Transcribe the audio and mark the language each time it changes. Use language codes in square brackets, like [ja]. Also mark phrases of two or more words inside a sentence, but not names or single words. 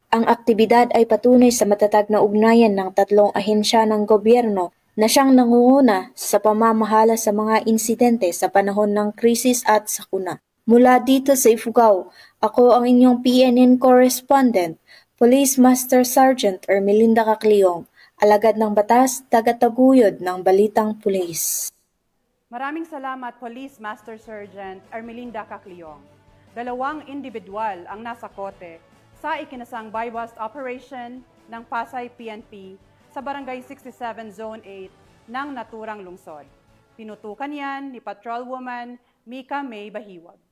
[tl] Ang aktibidad ay patunay sa matatag na ugnayan ng 3 ahensya ng gobyerno na siyang nangunguna sa pamamahala sa mga insidente sa panahon ng krisis at sakuna. Mula dito sa Ifugao, ako ang inyong PNN correspondent, Police Master Sergeant Ermelinda Cacliong, alagad ng batas, tagataguyod ng Balitang Pulis. Maraming salamat, Police Master Sergeant Ermelinda Cacliong. 2 individual ang nasa kote sa ikinasang [en] buy-bust operation [tl] ng Pasay PNP sa Barangay 67 Zone 8 ng naturang lungsod. Tinutukan yan ni Patrolwoman Mika May Bahiwag.